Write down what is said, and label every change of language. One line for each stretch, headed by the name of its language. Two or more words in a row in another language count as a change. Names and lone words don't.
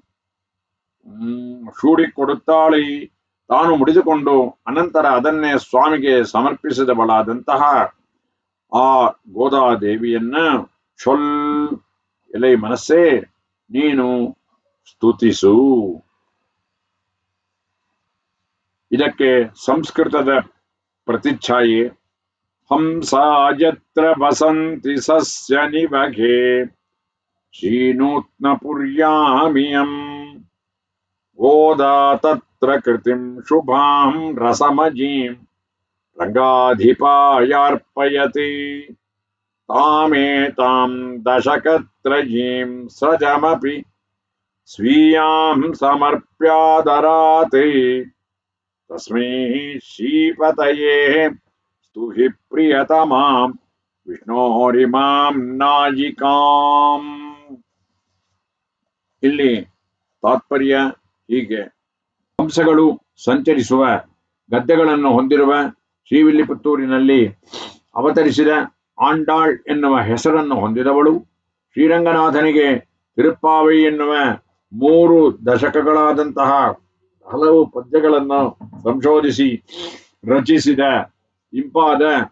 Kannada: ಶೂಡಿಕೊಡುತ್ತಾಳೈ ತಾನು ಮುಡಿದುಕೊಂಡು ಅನಂತರ ಅದನ್ನೇ ಸ್ವಾಮಿಗೆ ಸಮರ್ಪಿಸಿದವಳಾದಂತಹ ಆ ಗೋದಾದೇವಿಯನ್ನ ಚೊಲ್ ಎಲೈ ಮನಸ್ಸೇ ನೀನು ಸ್ತುತಿಸು.
Sanskrit: ಇದಕ್ಕೆ ಸಂಸ್ಕೃತದ ಪ್ರತಿಚ್ಛಾಯೆ ಹಂಸಾ ಯತ್ರ ವಸಂತಿ ಸಸ್ಯ ನಿವಘೆ ಶ್ರೀನೂತ್ನ ಪುರ್ಯಾಮಿಯಂ ಗೋದಾ ತತ್ರ ಕೃತಿಂ ಶುಭಾಂ ರಸಮಜೀಂ ರಂಗಾಧಿಪಾಯಾರ್ಪಯತಿ ತಾಮೇತಾಂ ದಶಕತ್ರಯೀಂ ಸೃಜಮಪಿ ಸ್ವೀಯಾಂ ಸಮರ್ಪ್ಯಾದರಾತೆ ತಸ್ಮೈ ಶ್ರೀಪತಯೇ ಸ್ತುಹಿ ಪ್ರಿಯತಮಾಂ ವಿಷ್ಣೋರಿಮಾಂ ನಾಯಿಕಾಂ.
Kannada: ಇಲ್ಲಿ ತಾತ್ಪರ್ಯ ಹೀಗೆ. ಹಂಸಗಳು ಸಂಚರಿಸುವ ಗದ್ದೆಗಳನ್ನು ಹೊಂದಿರುವ ಶ್ರೀವಿಲ್ಲಿಪುತ್ತೂರಿನಲ್ಲಿ ಅವತರಿಸಿದ ಆಂಡಾಳ್ ಎನ್ನುವ ಹೆಸರನ್ನು ಹೊಂದಿದವಳು ಶ್ರೀರಂಗನಾಥನಿಗೆ ತಿರುಪ್ಪಾವೈ ಎನ್ನುವ 3 ದಶಕಗಳಾದಂತಹ ಹಲವು ಪದ್ಯಗಳನ್ನು ಸಂಶೋಧಿಸಿ ರಚಿಸಿದ ಇಂಪಾದ